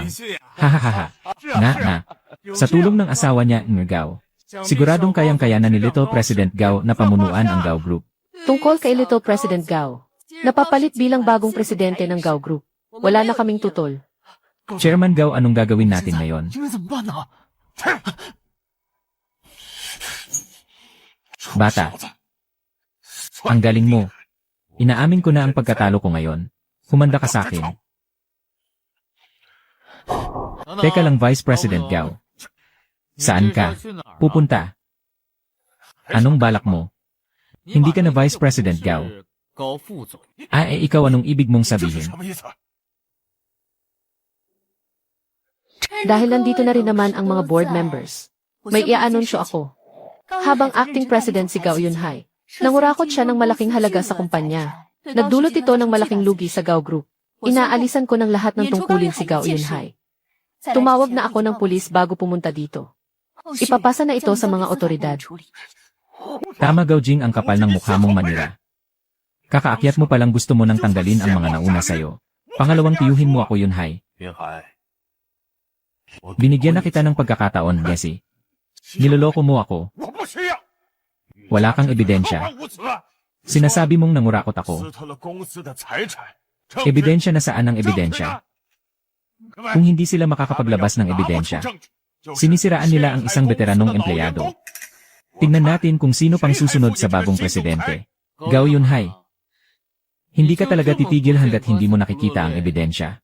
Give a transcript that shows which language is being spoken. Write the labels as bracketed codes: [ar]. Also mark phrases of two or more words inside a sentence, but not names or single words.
[tl] Hahaha. Nga. Sa tulong ng asawa niya, Gao, siguradong kayang-kaya na ni Little President Gao na pamunuan ang Gao Group. Tungkol kay Little President Gao. Napapalit bilang bagong presidente ng Gao Group. Wala na kaming tutol. Chairman Gao, anong gagawin natin ngayon? [zh] 应该怎么办呢？ [tl] Bata, ang galing mo. Inaamin ko na ang pagkatalo ko ngayon. Humanda ka sa akin. Teka lang, Vice President Gao. Saan ka pupunta? Anong balak mo? Hindi ka na Vice President Gao. [zh] 高副总， [tl] Ikaw, anong ibig mong sabihin? Dahil nandito na rin naman ang mga [en] board members. [tl] May i-anunsyo ako. Habang [en] acting president [tl] si Gao Yunhai, nangurakot siya ng malaking halaga sa kumpanya. Nagdulot ito ng malaking lugi sa Gao Group. Inaalisan ko ng lahat ng tungkulin si Gao Yunhai. Tumawag na ako ng pulis bago pumunta dito. Ipapasa na ito sa mga otoridad. Tama Gao Jing, ang kapal ng mukha mong manira. Kakaakyat mo palang gusto mo nang tanggalin ang mga nauna sayo. Pangalawang tiyuhin mo ako Yunhai. [zh] 云海， [tl] Binigyan na kita ng pagkakataon, Jessie. Niloloko mo ako. [zh] 我不需要。 [tl] Wala kang ebidensya. [zh] 无耻， [tl] Sinasabi mong nangurakot ako. [zh] 私吞了公司的财产。 [tl] Ebidensya na saan ang ebidensya? Kung hindi sila makakapaglabas ng ebidensya, sinisiraan nila ang isang veteranong empleyado. Tingnan natin kung sino pang susunod sa bagong presidente. Gao Yunhai, hindi ka talaga titigil hanggat hindi mo nakikita ang ebidensya.